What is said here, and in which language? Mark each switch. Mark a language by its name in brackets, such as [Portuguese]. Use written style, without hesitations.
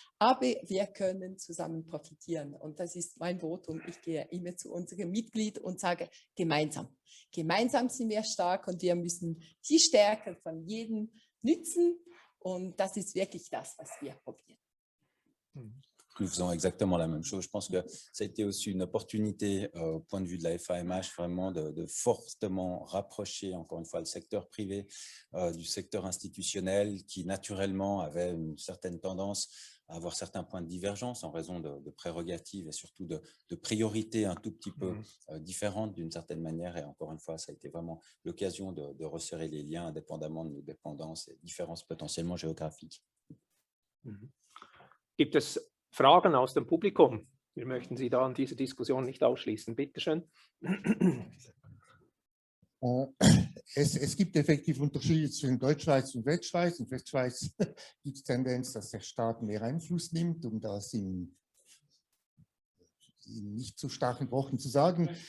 [German] Aber wir können zusammen profitieren und das ist mein Votum. Ich gehe immer zu unserem Mitglied und sage, gemeinsam. Gemeinsam sind wir stark und wir müssen die Stärke von jedem nützen und das ist wirklich das, was wir probieren. [French] Nous faisons exactement la même chose. Je pense que ça a été aussi une opportunité au point de vue de la FAMH vraiment de fortement rapprocher encore une fois le secteur privé du secteur institutionnel qui naturellement avait une certaine tendance à avoir certains points de divergence en raison de prérogatives et surtout de priorités un tout petit peu différentes d'une certaine manière. Et encore une fois, ça a été vraiment l'occasion de resserrer les liens indépendamment de nos dépendances et différences potentiellement géographiques. [German] Gibt es Fragen aus dem Publikum? Wir möchten Sie da an dieser Diskussion nicht ausschließen. Bitte schön. Es gibt effektiv Unterschiede zwischen Deutschschweiz und Westschweiz. In Westschweiz gibt es Tendenz, dass der Staat mehr Einfluss nimmt, um das in nicht so starken Worten zu sagen.